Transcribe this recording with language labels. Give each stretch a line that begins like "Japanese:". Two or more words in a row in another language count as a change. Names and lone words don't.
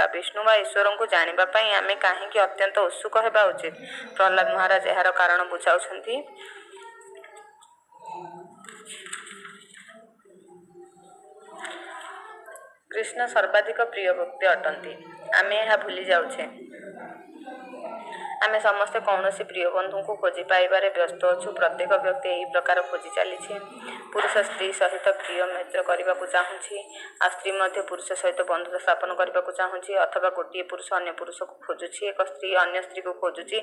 Odia: ବିଷ୍ଣୁ ବା ଈଶ୍ୱର କୋ ଜାଣିବା ପାଇଁ ଆମେ କାହିଁକି ଅତ୍ୟନ୍ତ ଉତ୍ସୁକ ହେବା ଉଚିତ। ପ୍ରହ୍ଲାଦ ମହାରାଜ ଏହାର କାରଣ ବୁଝାଉଛନ୍ତି। କୃଷ୍ଣ ସର୍ବାଧିକ ପ୍ରିୟ ଭକ୍ତ ଅଟନ୍ତି, ଆମେ ଯହ ଭୁଲି ଯାଉଛେ। ଆମେ ସମସ୍ତେ କୌଣସି ପ୍ରିୟ ବନ୍ଧୁଙ୍କୁ ଖୋଜି ପାଇବାରେ ବ୍ୟସ୍ତ ଅଛୁ। ପ୍ରତ୍ୟେକ ବ୍ୟକ୍ତି ଏହି ପ୍ରକାର ଖୋଜି ଚାଲିଛି। ପୁରୁଷ ସ୍ତ୍ରୀ ସହିତ ପ୍ରିୟ ମିତ୍ର କରିବାକୁ ଚାହୁଁଛି, ଆଉ ସ୍ତ୍ରୀ ମଧ୍ୟ ପୁରୁଷ ସହିତ ବନ୍ଧୁତା ସ୍ଥାପନ କରିବାକୁ ଚାହୁଁଛି, ଅଥବା ଗୋଟିଏ ପୁରୁଷ ଅନ୍ୟ ପୁରୁଷକୁ ଖୋଜୁଛି, ଏକ ସ୍ତ୍ରୀ ଅନ୍ୟ ସ୍ତ୍ରୀକୁ ଖୋଜୁଛି।